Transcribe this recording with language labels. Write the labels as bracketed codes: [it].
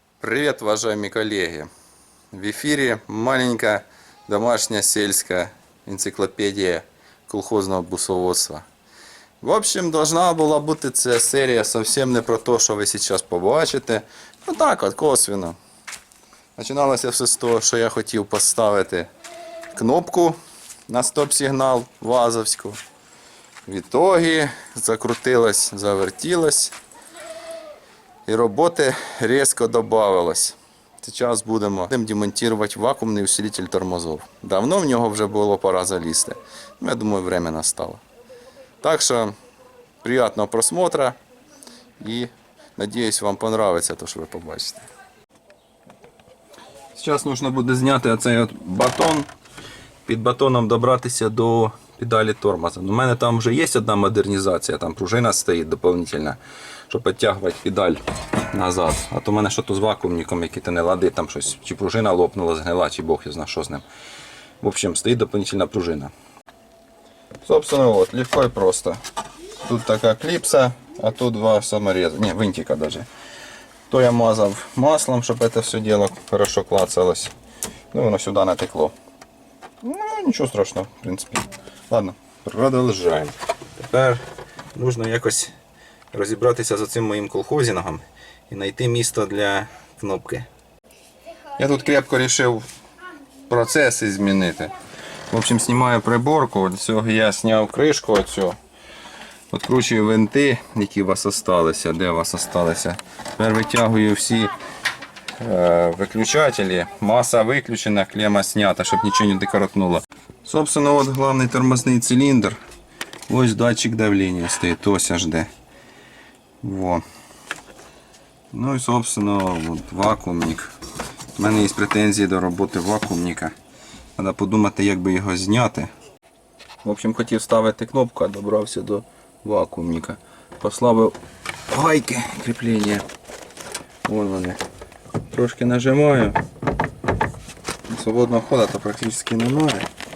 [ru] Привет, уважаемые коллеги! В эфире маленькая домашняя сельская энциклопедия колхозного бусоводства. [uk] В общем, должна була бути ця серія зовсім не про те, що ви зараз побачите. Ну так от, косвенно. Починалося все з того, що я хотів поставити кнопку на стоп-сигнал вазовську. В ітогі закрутилась, завертілась. І роботи різко додавалось. Зараз будемо демонтувати вакуумний усилитель тормозов. Давно в нього вже було пора залізти. Я думаю, время настало. Так що, приятного просмотра і надіюсь, вам понравиться те, що ви побачите. Зараз потрібно буде зняти оцей от батон. Під батоном добратися до педалі тормоза. У мене там вже є одна модернізація, там пружина стоїть доповнительна, щоб підтягувати педаль назад. А то в мене щось з вакуумником, який-то не ладить, там щось, чи пружина лопнула, згнила, чи Бог знає, що з ним. В общем, стоїть доповнительна пружина. [ru] Собственно, вот, легко и просто. [uk] Тут така кліпса, а тут два самореза, не, винтика даже. То я мазав маслом, щоб це все дело хорошо клацалось. Ну, воно сюди натекло. Ну, нічого страшного, в принципі. Ладно, продовжаємо. Тепер потрібно якось розібратися з цим моїм колхозінгом і знайти місце для кнопки. Я тут крепко вирішив процеси змінити. В общем, знімаю приборку, для цього я зняв кришку оцю. Відкручую винти, які у вас залишилися, де у вас залишилися. Тепер витягую всі виключателі. Маса виключена, клема снята, щоб нічого не докоротнуло. Собственно, от головний тормозний циліндр. Ось датчик давлення стоїть, ось аж де. Во. Ну і, собственно, от вакуумник. У мене є претензії до роботи вакуумника. Треба подумати, як би його зняти. В общем, хотів ставити кнопку, а добрався до вакуумника. Послабив гайки кріплення. Вон вони. Трошки нажимаю. Свободного ходу то практично немає.